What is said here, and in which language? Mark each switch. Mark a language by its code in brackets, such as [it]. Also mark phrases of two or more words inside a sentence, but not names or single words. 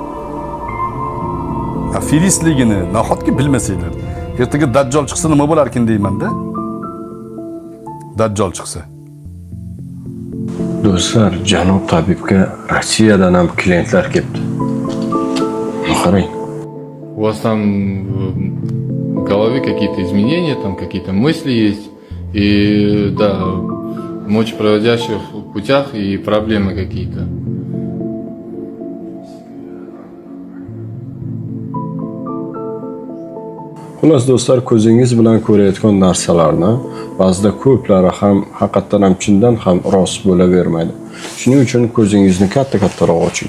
[uz] Aperistligini nahotki bilmasanglar. Ertaga Dajjal chiqsa nima bo'lar ekan deyman-da? Dajjal chiqsa. Do'stlar, Janob tabibga Rossiyadan ham klientlar kelibdi. Qarang. [ru] У вас там в голове какие-то изменения, там какие-то мысли есть, и да, в мочепроводящих путях и проблемы какие-то. [uz] Xullas do'stlar, ko'zingiz bilan ko'rayotgan narsalarni ba'zida ko'plari ham haqiqatan ham chindan ham rost bo'lavermaydi. Shuning uchun ko'zingizni katta-kattaroq oching.